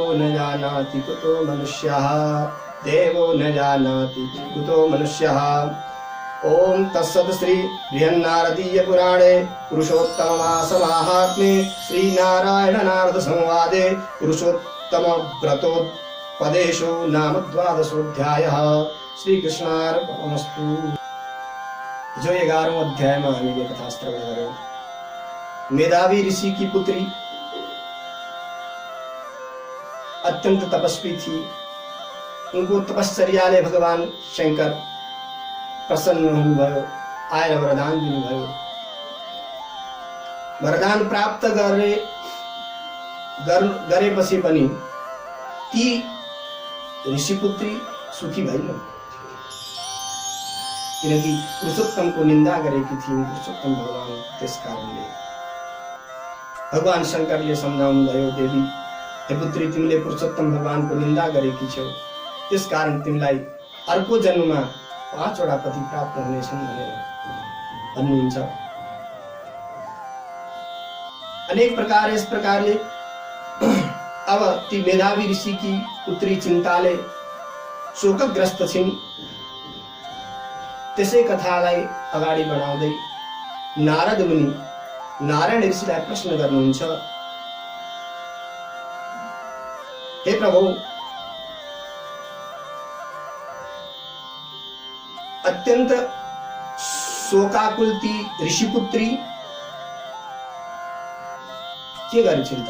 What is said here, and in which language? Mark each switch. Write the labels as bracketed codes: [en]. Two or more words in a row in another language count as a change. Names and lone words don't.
[sa] न जानाति कुतो मनुष्यः देवो न जानाति कुतो मनुष्यः ओम तत्सत् श्री बृहन्नारदीय पुराणे पुरुषोत्तममास माहात्म्ये श्री नारायण नारद संवादे पुरुषोत्तम व्रतोपदेशो नाम 12वां श्री कृष्णार्पणमस्तु। [hi] जो 11वां अध्याय में [ne] हामीले कथा श्रवण गर्यौं। [hi] मेधावी ऋषि की पुत्री अत्यंत तपस्वी थी। [ne] उनको तपश्चर्याले भगवान शंकर प्रसन्न हुनुभयो, आएर वरदान दिनुभयो। वरदान प्राप्त गरेपछि पनि ती ऋषिपुत्री सुखी भइनन्, किनकि पुरुषोत्तमको निन्दा गरेकी थिइन् पुरुषोत्तम भगवान। त्यस कारणले भगवान शंकरले सम्झाउनु भयो, देवी हे पुत्री, तिमीले पुरुषोत्तम भगवानको निन्दा गरेकी छौ, त्यस कारण तिमीलाई अर्को जन्ममा 5वटा पति प्राप्त हुनेछन् भनेर भन्नुहुन्छ। अनेक प्रकार यस प्रकारले अब ती मेधावी [hi] ऋषि की पुत्री [ne] चिन्ताले शोकग्रस्त छिन्। त्यसै कथालाई अगाडि बढाउँदै नारद मुनि नारायण ऋषिलाई प्रश्न गर्नुहुन्छ, हे प्रभु, अत्यंत शोकाकुल ती ऋषिपुत्री के गरिन् त?